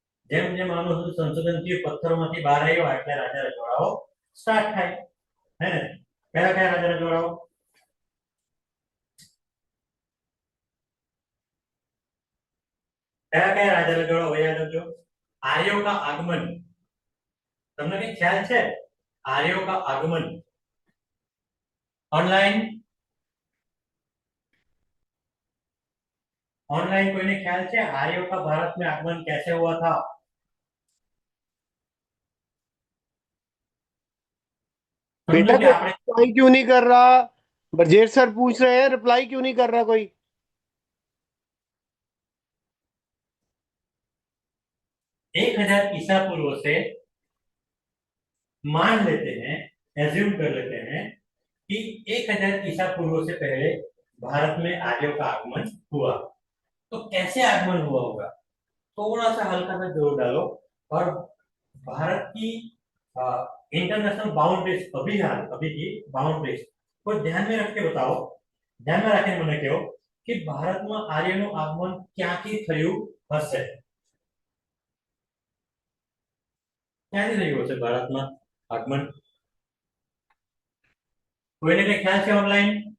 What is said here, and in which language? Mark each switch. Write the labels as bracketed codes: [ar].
[gu] જેમ જેમ આનું સંશોધન થયું, પથ્થરોમાંથી બહાર આવ્યા, એટલે રાજા રજવાડાઓ સ્ટાર્ટ થાય, હે ને? કયા કયા રાજા રજવાડાઓ? કયા કયા રાજા રજવાડાઓ યાદ રાખજો? [hi] आर्यों का आगमन, [gu] તમને કઈ ખ્યાલ છે? [hi] आर्यों का आगमन. ऑनलाइन ऑनलाइन कोई ने ख्याल है? आर्यों का भारत में आगमन कैसे हुआ था? बेटा रिप्लाई क्यों नहीं कर रहा? ब्रजेश सर पूछ रहे हैं, रिप्लाई क्यों नहीं कर रहा कोई? 1000 ईसा पूर्व से मान लेते हैं, एज्यूम कर लेते हैं कि 1000 ईसा पूर्व से पहले भारत में आर्यों का आगमन हुआ. तो कैसे आगमन हुआ होगा? थोड़ा सा हल्का सा जोर डालो और भारत की इंटरनेशनल बाउंड्रीज, अभी की बाउंड्रीज को ध्यान में रख के बताओ. ध्यान में रखें मैंने क्यों [gu] કે ભારતમાં આર્યનું આગમન ક્યાંથી થયું હશે? ક્યાંથી થયું હશે ભારતમાં આગમન? કોઈને કઈ ખ્યાલ છે ઓનલાઈન?